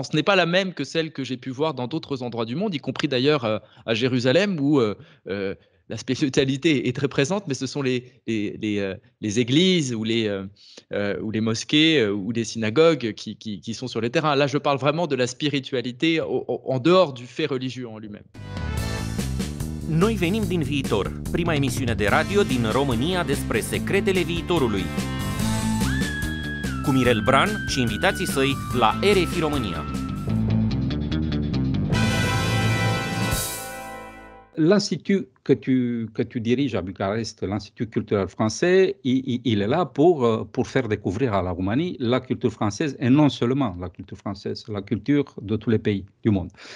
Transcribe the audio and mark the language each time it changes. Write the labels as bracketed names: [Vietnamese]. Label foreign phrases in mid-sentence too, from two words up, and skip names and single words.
[French] Ce n'est pas la même que celle que j'ai pu voir dans d'autres endroits du monde, y compris d'ailleurs à Jérusalem, où la spiritualité est très présente, mais ce sont les églises ou les mosquées ou les synagogues qui sont sur les terrains. Là, je parle vraiment de la spiritualité en dehors du fait religieux en lui-même. [Romanian] Noi venim din viitor, prima emisiune de radio din România despre secretele viitorului. Cu Mirel Bran și invitații săi la RFI România. [French] L'Institut que tu diriges à Bucarest, l'Institut culturel français, il est là pour faire découvrir à la Roumanie la culture française et non seulement la culture française, la culture de tous les pays du monde.